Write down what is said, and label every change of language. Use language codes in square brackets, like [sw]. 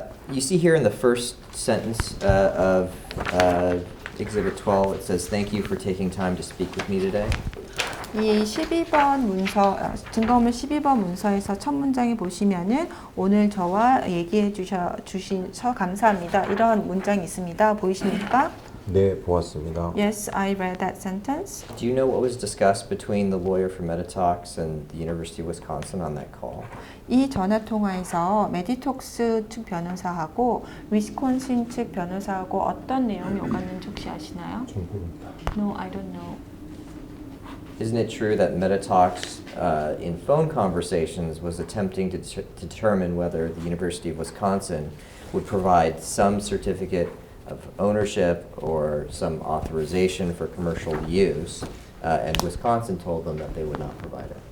[en] You see here in the first sentence of Exhibit 12, it says, "Thank you for taking time to speak with me today." [ko] 이 12번 문서, 증거문면 12번 문서에서 첫 문장에 보시면은 오늘 저와 얘기해 주셔서 감사합니다. 이런 문장이 있습니다. 보이십니까? 네, 보았습니다. [en] Yes, I read that sentence. Do you know what was discussed between the lawyer for Metatalks and the University of Wisconsin on that call? [ko] 이 전화 통화에서 메디톡스 측 변호사하고 위스콘신 측 변호사하고 어떤 내용이 오갔는지 혹시 아시나요? 좀 모릅니다. [en] No, I don't know. Isn't it true that Metatalks, in phone conversations, was attempting to determine whether the University of Wisconsin would provide some certificate of ownership or some authorization for commercial use, and Wisconsin told them that they would not provide it?